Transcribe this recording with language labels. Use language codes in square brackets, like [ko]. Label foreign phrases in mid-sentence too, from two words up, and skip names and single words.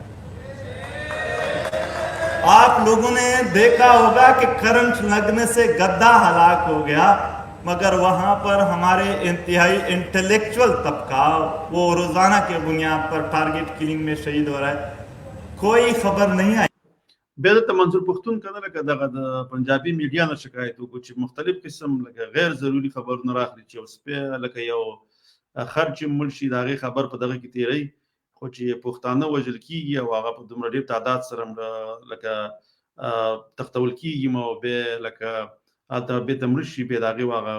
[ur] آپ لوگوں نے دیکھا ہوگا کہ کرنٹ لگنے سے گدا ہلاک ہو گیا، مگر وہاں پر ہمارے انتہائی انٹلیکچوئل طبقہ وہ روزانہ کے بنیاد پر [en] target killing [ur] میں شہید ہو رہا ہے، کوئی خبر نہیں آئی. [ps] بیا د منظور پښتون کنه لکه دغه د پنجابي میډیا نه شکایت وکړو چې مختلف قسم لکه غیر ضروري خبرونه راخلي چې اوس په لکه یو خرچ ملشي دغه خبر په دغه کې تیری خو چې پښتانه وژل کیږي او هغه په دومره ډیر تعداد سره لکه تختول کیږي مو به لکه اته به تمرشي به دغه واغه